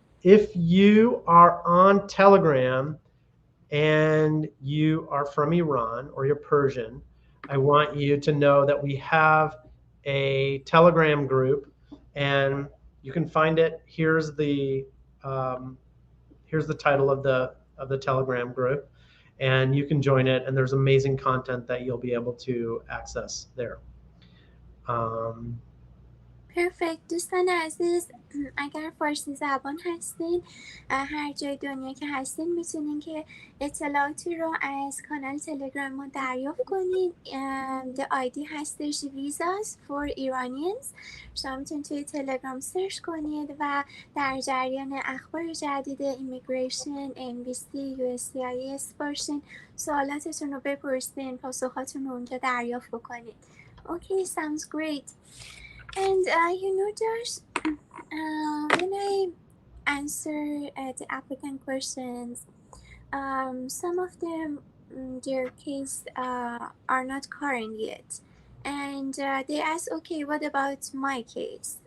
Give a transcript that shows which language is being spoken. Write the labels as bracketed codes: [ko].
[en] if you are on Telegram and you are from Iran or you're Persian, I want you to know that we have a Telegram group, and you can find it. Here's the title of the Telegram group, and you can join it. And there's amazing content that you'll be able to access there. Perfect. [fa] دوستان عزیز، اگر فارسی زبان هستین هر جای دنیا که هستین میتونین که اطلاعاتی رو از کانال تلگرام ما دریافت کنید. [en] The ID [fa] هستش [en] Visas for Iranians. [fa] شما میتونید توی تلگرام سرچ کنید و در جریان اخبار جدید ایمیگریشن، NBC، USCIS باشین. سوالاتتون رو بپرسین، پاسخاتون رو اونجا دریافت بکنید. [en] Okay, sounds great. And you know, Josh, when I answer the applicant questions, some of them, their case are not current yet. And they ask, okay, what about my case?